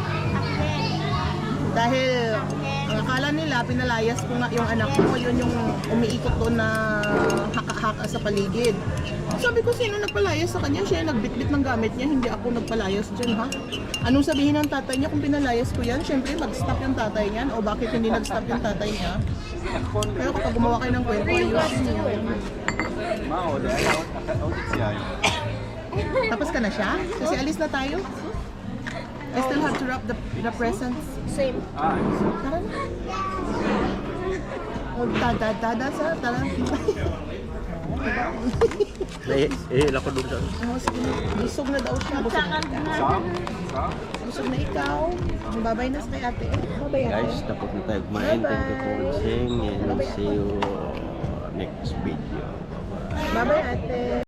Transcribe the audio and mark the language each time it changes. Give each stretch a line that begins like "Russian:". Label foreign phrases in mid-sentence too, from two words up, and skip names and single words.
Filipino: Dahil ang akala nila, pinalayas ko nga yung anak mo, yun yung umiikot doon na haka-haka sa paligid. Sabi ko, sino nagpalayas sa kanya? Siya yung nagbitbit ng gamit niya, hindi ako nagpalayas dyan, ha? Anong sabihin ng tatay niya kung pinalayas ko yan? Siyempre, mag-stop yung tatay niyan. O bakit hindi nag-stop yung tatay niya? Pero kapag gumawa kayo ng kwento, ayusin niyo.
Hebrew: מה עוד? היה עוד יציאה היום.
Filipino: Tapos ka na siya? Kasi alis na tayo.
English: I still have to wrap the presents. Same.
Filipino: Tara na. Tada sa tara. Ihila ko doon sa ano. Oh, sige. Busog na daw siya. Busog na ikaw. Babay na sa kay ate. Babay ate. Guys, tapos na tayo kumain.
English: Thank you for watching and see you next video.
Filipino: Babay ate.